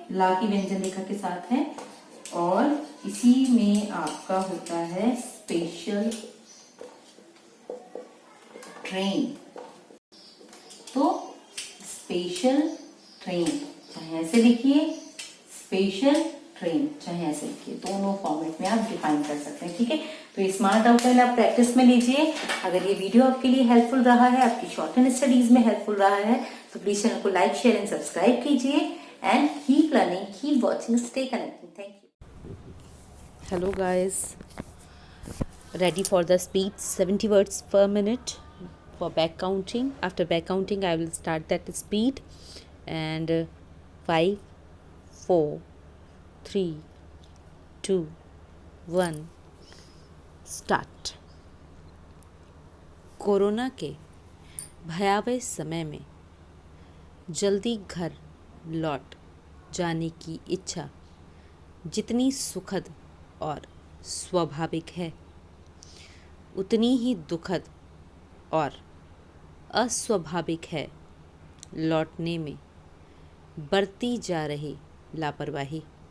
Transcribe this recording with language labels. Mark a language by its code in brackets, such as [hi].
[hi] ला की व्यंजन रेखा के साथ है और इसी में आपका होता है स्पेशल ट्रेन, तो स्पेशल ट्रेन चाहे ऐसे लिखिए, स्पेशल ट्रेन चाहे ऐसे लिखिए, दोनों फॉर्मेट में आप डिफाइन कर सकते हैं। ठीक है। तो ये स्मार्ट आउटलाइन आप प्रैक्टिस में लीजिए। अगर ये वीडियो आपके लिए हेल्पफुल रहा है, आपकी शॉर्ट एंड स्टडीज में हेल्पफुल रहा है, तो प्लीज चैनल को लाइक, शेयर एंड सब्सक्राइब कीजिए and [en] Keep learning, keep watching, stay connected. Thank you. Hello guys, ready for the speed 70 words per minute for back counting. After back counting I will start that speed and 5 4 3 2 1 start. [hi] Corona के भयावह समय में जल्दी घर लौट जाने की इच्छा जितनी सुखद और स्वाभाविक है, उतनी ही दुखद और अस्वाभाविक है लौटने में बरती जा रही लापरवाही।